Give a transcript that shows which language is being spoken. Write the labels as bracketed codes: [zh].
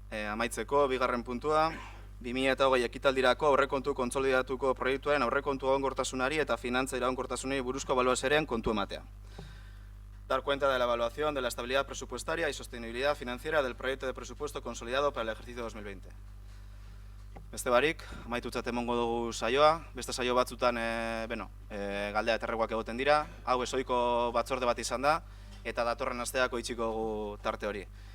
[eu] Amaitzeko, bigarren puntua, 2020 ekitaldirako aurrekontu kontsolidatuko proiektuaren aurrekontu egonkortasunari eta finantza iraunkortasunari buruzko ebaluazioaren kontu ematea. [es] Dar cuenta de la evaluación de la estabilidad presupuestaria y sostenibilidad financiera del proyecto de presupuesto consolidado para el ejercicio 2020. [eu] Beste barik, amaitutzat emongo dugu saioa, beste saio batzutan galdea eta erreguak egoten dira, hau ezoiko batzorde bat izan da, eta datorren asteako itxiko dugu tarte hori.